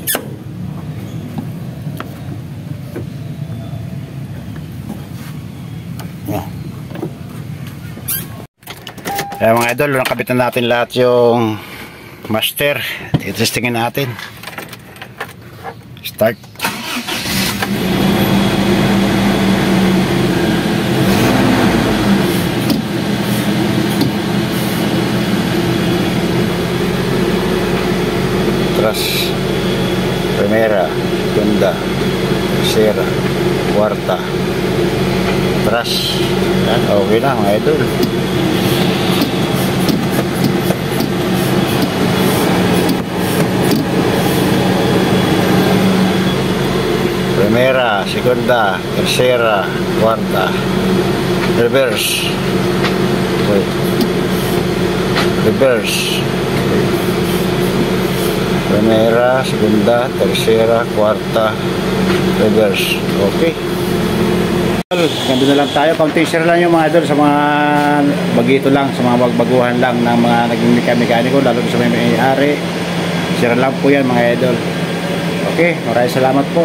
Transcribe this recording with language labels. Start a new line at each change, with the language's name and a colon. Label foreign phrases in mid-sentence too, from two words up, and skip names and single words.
Filipino: Kaya mga idol, nakabit na natin lahat yung master. Itestingin natin. Start. Tras.
Spanish: Primera, segunda, tercera, cuarta.
Filipino: Tras. Yan, okay na mga idol.
Spanish: Primera, segunda, tercera, cuarta.
Filipino: Reverse.
Spanish: Primera, segunda, tercera, cuarta,
Filipino: reverse. Okay. Ganito na lang tayo. Counting share lang yung mga idol sa mga bagito lang, sa mga bagbaguhan lang ng mga naging mekaniko, lalo sa may may-ari. Share lang po yan mga idol. Okay, maraming salamat po.